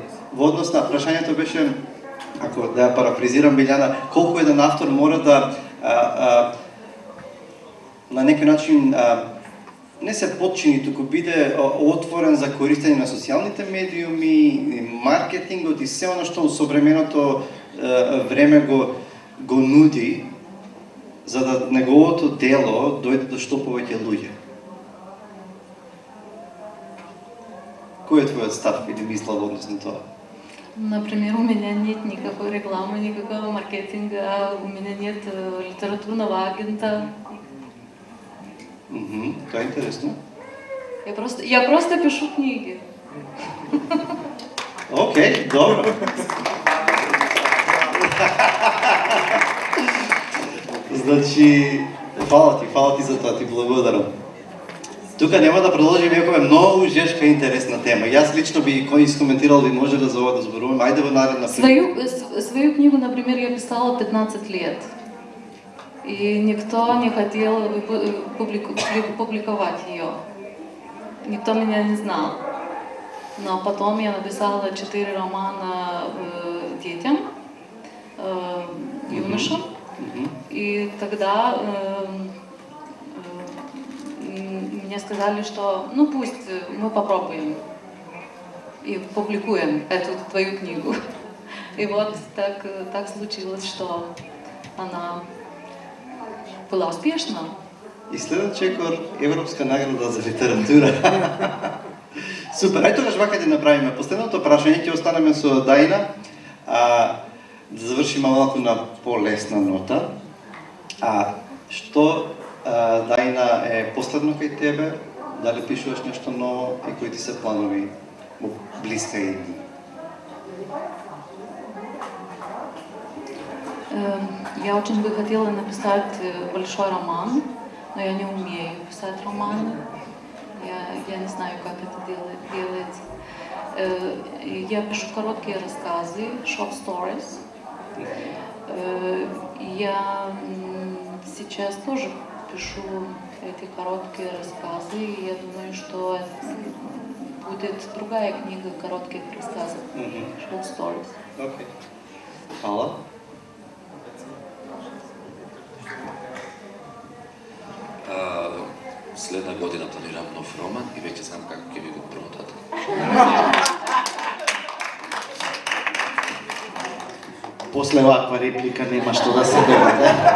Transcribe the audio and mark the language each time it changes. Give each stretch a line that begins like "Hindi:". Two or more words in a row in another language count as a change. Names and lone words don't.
Macedonian: Во однос на прашањето беше, ако да ја парафризирам Билјана, колку еден автор мора да на некој начин не се подчини, туку биде отворен за користење на социјалните медиуми, маркетингот и се оно што во современото време го нуди, за да неговото дело дојде до што повеќе луѓе. Кој е твојот став или мисла во однос на тоа?
Russian: Например, у меня нет никакой рекламы, никакого маркетинга, у меня нет литературного агента.
Macedonian: Тоа е интересно.
Russian: Я просто пишу книги.
Macedonian: Океј, добро. Значи, фала ти за тоа, ти благодарам. Тука нема да продолжиме, иако е многу жешка и интересна тема. Јас лично би кој искоментирал би може да за ова да зборуваме. Ајде во наредна
Russian: Свою книгу, например, я писала 15 лет. И никто не хотел публиковать ее. Никто меня не знал. Но потом я написала 4 романа детям, юношам. И тогда мне сказали, что ну пусть мы попробуем и публикуем эту твою книгу. И вот так случилось, что она была успешна.
Macedonian: И следен чекор Европска награда за литература. Супер, ај тогаш вака ќе направиме. Последното прашање ќе останеме со Даина. Да завршиме малку на полесна нота. Што Даина е последно кај тебе? Дали пишуваш нешто ново и кои ти се планови во блиска идни?
Russian: Я очень бы хотела написать большой роман, но я не умею писать романы. Я не знаю, как это делать. Я пишу короткие рассказы,
English: short stories.
Russian: Я сейчас тоже пишу эти короткие рассказы, и я думаю, что будет другая книга коротких рассказов,
English: short stories.
Macedonian: Окей. Hvala. Следна година планирам нов роман и веќе знам како ќе ви го продадам. После ваква реплика нема што да се додаде.